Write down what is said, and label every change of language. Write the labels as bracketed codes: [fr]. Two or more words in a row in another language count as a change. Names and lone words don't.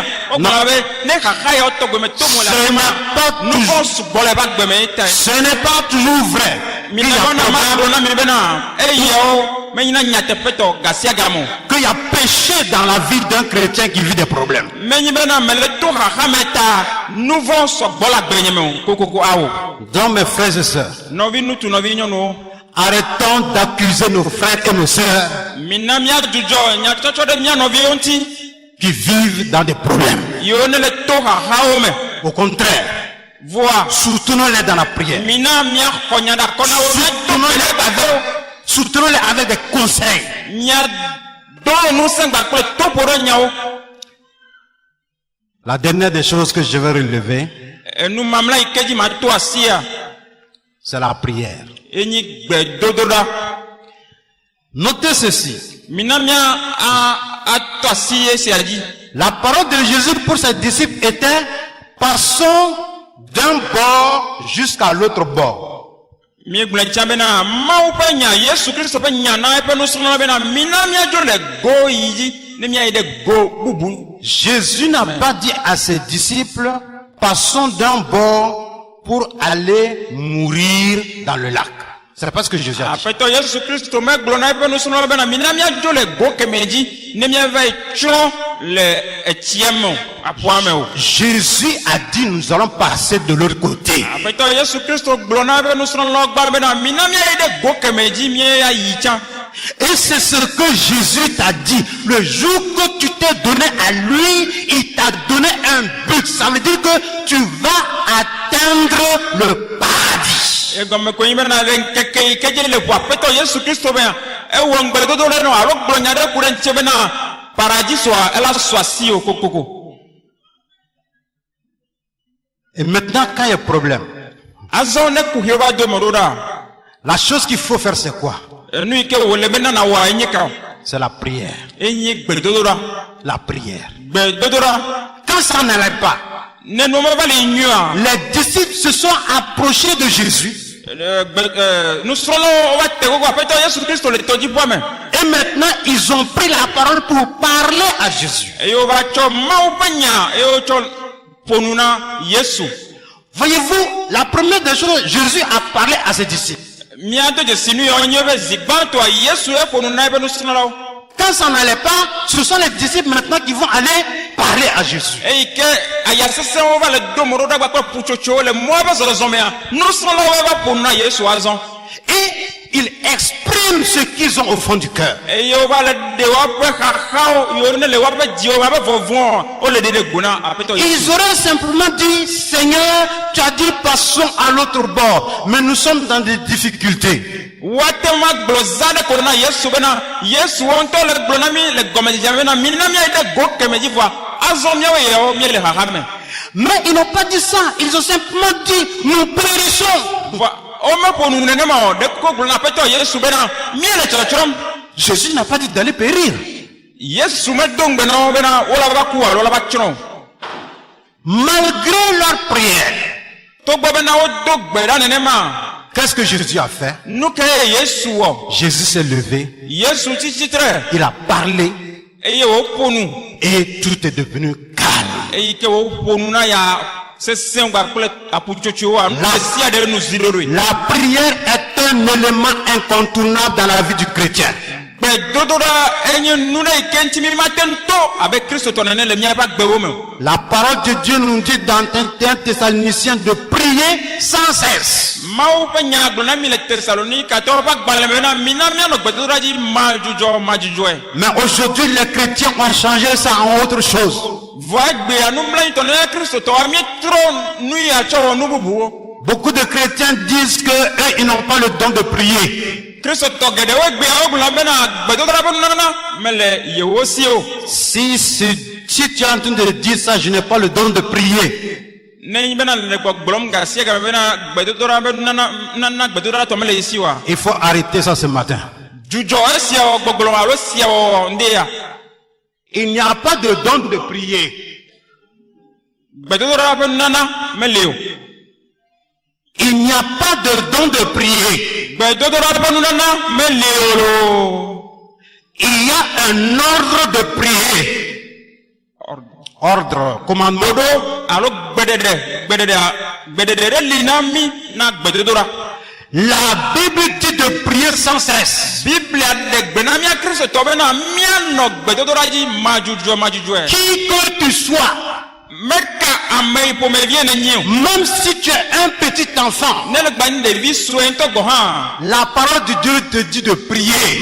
[ee] Wogblɔ be ne xaxa ya wotɔ gbeme to mo le afi ma. Nu vɔ sugbɔ le eva gbeme yi ta. [fr] Ce n'est pas toujours vrai. [ee] Mi [fr] Qu'il y [ee] na [fr] a [ee] bɔ na ma [fr] problème, [ee] gblɔ na mi bena eyawo menyina nyateƒetɔ gasia gamo. [fr] qu'il y a péché dans la vie d'un chrétien qui vit des problèmes. [ee] Menyi bena me le to xaxa me ta nu vɔ sɔgbɔ le agbenye me o kokoko awo. [fr] Donc mes frères et sœurs, [ee] Nɔvi ŋutsu nɔvi nyɔnuwo. [fr] arrêtons d'accuser nos frères et nos sœurs [ee] Mina miadzudzɔ nyatsɔtsɔ ɖe mia nɔviwo ŋuti [fr] qui vivent dans des problèmes. [ee] yiwo ne le to xaxawo me. [fr] Au contraire, [ee] Voa [fr] soutenons-les dans la prière. [ee] mina miaxɔ nya ɖakɔ na wo miato gbeɖe [fr] Soutenons-les avec des conseils. [ee] miado ŋusẽgba kple toƒo ɖe nyawo. [fr] La dernière des choses que je vais relever, [ee] Enu mamla yi ke dzi mato asia [fr] c'est la prière. [ee] enyi gbedodoɖa. [fr] Notez ceci. [ee] Mina ato asi esia dzi. [fr] La parole de Jésus pour ses disciples était, passons d'un bord jusqu'à l'autre bord. [ee] Miegblɔ tsia bena Mawu ƒe nya Yesu Kristo ƒe nya na eƒe nusrɔ̃lawo bena mina miadzo le go yi dzi ne miayi ɖe go bubu. [fr] Jésus n'a pas dit à ses disciples, passons d'un bord pour aller mourir dans le lac. C'est pas ce que Jésus a dit. [ee] Aƒetɔ Yesu Kristo megblɔ na eƒe nusrɔ̃lawo bena mina miadzo le go kemɛ dzi ne miava yi tsrɔ̃ le etième à poame o. [fr] Jésus a dit nous allons passer de l'autre côté. [ee] Apeto Yesu Kristo gblona be nusrɔ̃lawo gba be na mina mia yi ɖe go keme dzi mia yi tsã. [fr] Et c'est ce que Jésus t'a dit. Le jour que tu t'es donné à lui, il t'a donné un but. Ça veut dire que tu vas atteindre le paradis. [ee] Egɔme ko yi be na le ŋkeke yi ke dzi le ʋu apeto Yesu Kristo be ewɔ ŋgbedodo ɖe nɔ alo gblɔ nya ɖe ku ɖe ŋuti be na paradis soa ela sɔ asi o kokoko. [fr] Et maintenant, quand il y a problème, [ee] Azɔ ne ku hɛ va do me ɖo ɖa. [fr] la chose qu'il faut faire, c'est quoi? [ee] Nu yi ke wòle be nana wɔa enye ka o. [fr] C'est la prière. [ee] Enye gbedodo ɖa. [fr] La prière. [ee] Gbedodo ɖa. [fr] Quand ça n'allait pas, [ee] Ne nu me va le nyuia. [fr] les disciples se sont approchés de Jésus. [ee] Nusrɔ̃lawo va te gogo apeto Yesu Kristo le tɔdziʋua me. [fr] Et maintenant, ils ont pris la parole pour parler à Jésus. [ee] Eye wova tsɔ Mawu ƒe nya eye wotsɔ ƒonu na Yesu. [fr] Voyez-vous, la première des choses, Jésus a parlé à ses disciples. [ee] Mia do dzesi nu yawo nye be zi gbãtɔa Yesu eƒonu na eƒe nusrɔ̃lawo. [fr] Quand ça n'allait pas, ce sont les disciples maintenant qui vont aller parler à Jésus. [ee] Eyi ke aya sesẽwo va le do mo ɖo ɖa gba kple ƒutsotsowo le mɔa ƒe zɔzɔmea, nusrɔ̃lawo va ƒonu na Yesu azɔ. [fr] Et ils expriment ce qu'ils ont au fond du cœur. [ee] Eye wova le ɖe woaƒe xaxawo yiwo ne le woaƒe dziwo me abe vɔvɔ̃ wole ɖe ɖe go na apeto Yesu. [fr] Ils auraient simplement dit, Seigneur, tu as dit passons à l'autre bord, mais nous sommes dans des difficultés. [ee] Woate ma gblɔ za ɖe ko ɖe na Yesu bena Yesu wo ŋutɔ le gblɔ na mi le gɔmedzedzea bena mina miayi ɖe go keme dzi vɔa azɔ miawo yawo míele xaxa me. [fr] Mais ils n'ont pas dit ça, ils ont simplement dit, nous périssons. [ee] Vɔa womeƒonu nenema o ɖeko gblɔ na aƒetɔ Yesu bena míele tsɔtsrɔ̃m. [fr] Jésus n'a pas dit d'aller périr. [ee] Yesu medo ŋgbe na wo bena wola va ku alo wola va tsrɔ̃ o. [fr] Malgré leur prière, [ee] Togbɔ bena wodo gbe ɖa nenema. [fr] qu'est-ce que Jésus a fait? [ee] Nu ke Yesu wɔ. [fr] Jésus s'est levé, [ee] Yesu tsi tsitre [fr] il a parlé [ee] eye woƒonu [fr] et tout est devenu calme. [ee] eyi ke woƒonu na ya sesẽ gba kple aƒutsotsowoa nu sia ɖe nu zi ɖoɖoe. [fr] La prière est un élément incontournable dans la vie du chrétien. [ee] Gbedodoɖa enye nu ɖe yi ke ŋuti mi mate ŋu to abe kristotɔ nene le míaƒe agbewo me. [fr] La parole de Dieu nous dit dans 1 Thessaloniciens de prier sans cesse. [ee] Mawu ƒe nya gblɔ na mi le Tesalonikatɔwo ƒe agbalẽ me na mina mianɔ gbedodoɖa dzi madzudzɔe. [fr] Mais aujourd'hui, les chrétiens ont changé ça en autre chose. [ee] Vɔ egbea nublanuitɔ ne kristotɔwoa míetrɔ nu ya tsɔ wɔ nu bubuwo. [fr] Beaucoup de chrétiens disent que eux, ils n'ont pas le don de prier. [ee] Kristotɔ geɖewo egbea wogblɔ bena gbedodoɖa ƒe nunana mele yewo si o. [fr] Si tu es en train de dire ça, je n'ai pas le don de prier. [ee] Ne nyi bena le gbɔgblɔm ga sia game bena gbedodoɖa ƒe nunana gbedodoɖa tɔ mele ye si oa. [fr] Il faut arrêter ça ce matin. [ee] Dzudzɔ esia wɔ gbɔgblɔm alo sia wɔ ŋde ya. [fr] Il n'y a pas de don de prier. [ee] Gbedodoɖa ƒe nunana mele o. [fr] Il n'y a pas de don de prier. [ee] Gbedodoɖa ƒe nunana mele o. [fr] Il y a un ordre de prier. Ordre, commandement. [ee] Dodo alo gbeɖeɖe ɖe li na mi na gbedodoɖa. [fr] La Bible dit de prier sans cesse. [ee] Biblia ɖe gbe na mía kristotɔ bena míanɔ gbedodoɖa dzi madzudzɔe. [fr] Qui que tu sois, [ee] Meka ame yi ƒomevie nenyi o. [fr] même si tu es un petit enfant, [ee] Ne le gba nyi ɖevi sue ŋutɔ gɔ hã. [fr] la parole de Dieu te dit de prier.